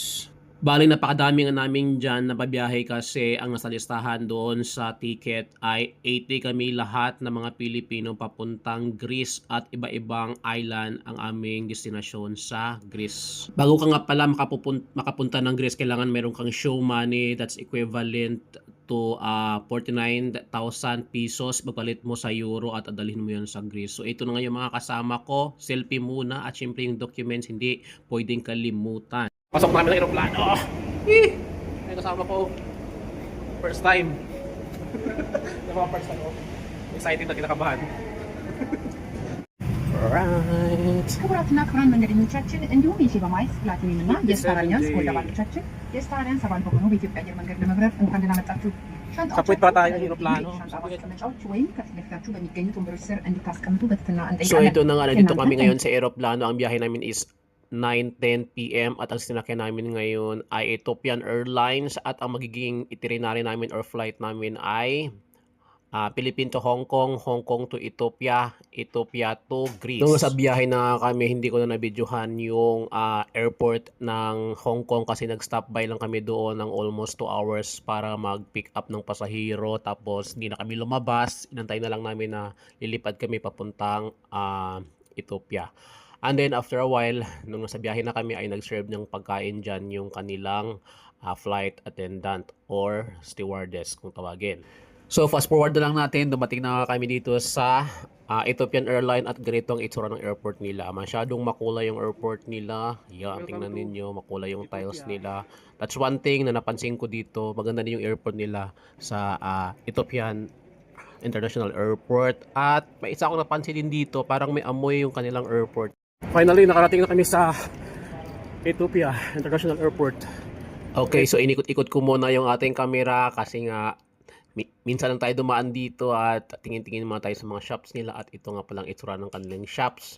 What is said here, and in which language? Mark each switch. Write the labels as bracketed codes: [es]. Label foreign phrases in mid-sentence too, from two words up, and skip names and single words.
[tl] Bali napakadami nga namin dyan na babiyahe kasi ang nasa listahan doon sa ticket ay 80 kami lahat na mga Pilipino papuntang Greece at iba-ibang island ang aming destinasyon sa Greece. Bago ka nga pala makapunta ng Greece, kailangan meron kang [en] show money that's equivalent to [tl] 49,000 pesos. Magpalit mo sa euro at adalhin mo yan sa Greece. So ito na nga yung mga kasama ko. Selfie muna at syempre yung documents hindi pwedeng kalimutan. Pasok namin ng aeroplano. Ay kasama ko. [en] First time. First time ko. [tl] Excited na kinakabahan. [en] Alright. [am] ክቡራትና ክቡራን መንገደኞቻችን እንዲሁም የሼባ ማይስ ፕላቲኒየም እና የስታር አሊያንስ ጎልድ አባሎቻችን የስታር አሊያንስ አባል በሆኑ በኢትዮጵያ አየር መንገድ ለመብረር እንኳን ደህና መጣችሁ። [tl] Kapit pa tayo ng aeroplano. [am] ሻንጣ ማስቀመጫዎች ወይም ከፊት ለፊታችሁ በሚገኙት ወንበሮች ስር እንድታስቀምጡ በትህትና So እንጠይቃለን። [tl] ito na nga, nandito kami ngayon sa aeroplano. Ang biyahe namin is 9:10 PM at ang sinakyan namin ngayon ay Ethiopian Airlines at ang magiging itinerary namin or flight namin ay Philippines to Hong Kong, Hong Kong to Ethiopia, Ethiopia to Greece. Nung sa biyahe na kami, hindi ko na nabidyohan yung airport ng Hong Kong kasi [en] nag-stop by [tl] lang kami doon ng almost 2 hours para [en] mag-pick up [tl] ng pasahero. Tapos hindi na kami lumabas, inantay na lang namin na lilipad kami papuntang Ethiopia. [en] And then after a while, [tl] nung nasa biyahe na kami ay nag-serve ng pagkain dyan yung kanilang [en] flight attendant [tl] or stewardess kung tawagin. [en] So fast forward [tl] na lang natin, dumating na kami dito sa Ethiopian Airlines at ganito ang itsura ng airport nila. Masyadong makulay yung airport nila. Yan, tingnan ninyo, makulay yung tiles nila. [en] That's one thing [tl] na napansin ko dito. Maganda din yung airport nila sa Ethiopian International Airport. At may isa akong napansin din dito, parang may amoy yung kanilang airport. Finally, nakarating na kami sa Ethiopia International Airport. Okay, so inikot-ikot ko muna yung ating camera kasi nga minsan lang tayo dumaan dito at tingin-tingin muna tayo sa mga shops nila at ito nga palang itsura ng kanilang shops.